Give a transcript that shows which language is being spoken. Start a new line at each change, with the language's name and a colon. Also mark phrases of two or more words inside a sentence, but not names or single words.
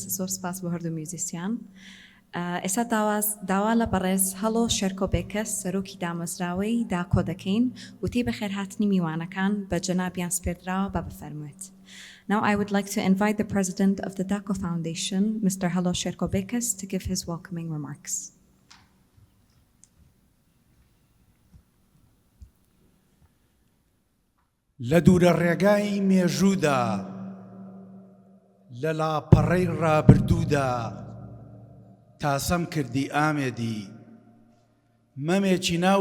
Central Kurdish: زۆر سپاس بۆ هەردوو میوزیسیان. ئێستا داوا لە بەڕێز هەڵۆ شێرکۆبێکەس سەرۆکی دامەزراوەی داکۆ دەکەین وتی بەخێرهاتنی میوانەکان بە جەنابیان سپێردراوە بە بفەرموێت.
English: Now I would like to invite the president of the DACO Foundation, Mr. Halo Sherkobekas, to give his welcoming remarks.
Central Kurdish: لە دوورە ڕێگای مێژوودا لە لاپەڕەی ڕابردوودا تاسەم کردی ئامێدی مەمێکی ناو